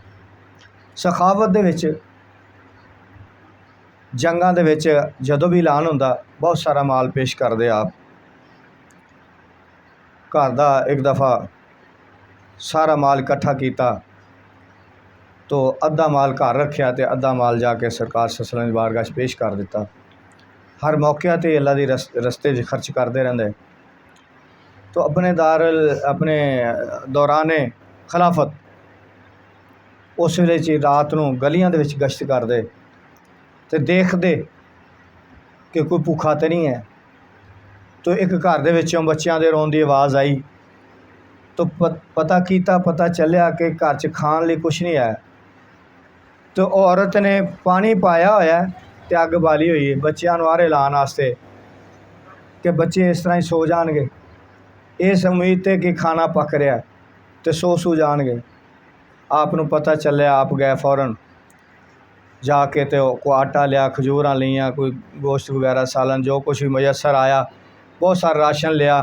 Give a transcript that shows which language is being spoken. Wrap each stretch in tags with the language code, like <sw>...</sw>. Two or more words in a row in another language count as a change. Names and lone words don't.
<pa>سخاوت دے وچ، جنگاں دے وچ جدوں بھی اعلان ہندا بہت سارا مال پیش کردے آپ. گھر دا ایک دفعہ سارا مال اکٹھا کیا، تو ادھا مال گھر رکھیا تو ادھا مال جاکے سرکار</pa> <ar>صلى الله عليه وسلم</ar> <pa>دی بارگاہ چ پیش کر دتا. ہر موقعے تے اللہ دی رستے چ خرچ کرتے رہندے. تو اپنے دورانِ خلافت اس ویلے چ رات نوں گلیاں دے وچ گشت کردے تے دیکھدے کہ کوئی بھکا تو نہیں ہے. تو ایک گھر دے وچوں بچوں دے رون دی آواز آئی تو پتا کیتا، پتا چلیا کہ گھر چ کھان لئی کچھ نہیں ہے. تو عورت نے پانی پایا ہویا تے اگ بالی ہوئی ہے بچوں نوں آرے لانے واسطے کہ بچے اس طرح ہی سو جانگے، اس امید تے کہ کھانا پک رہا ہے تو سو جانگے. آپ نوں پتا چلیا، آپ گئے فوراً جاکے تو کوئی آٹا لیا، کھجوراں لیاں، کوئی گوشت وغیرہ سالن جو کچھ بھی میسر آیا، بہت سارا راشن لیا.</pa>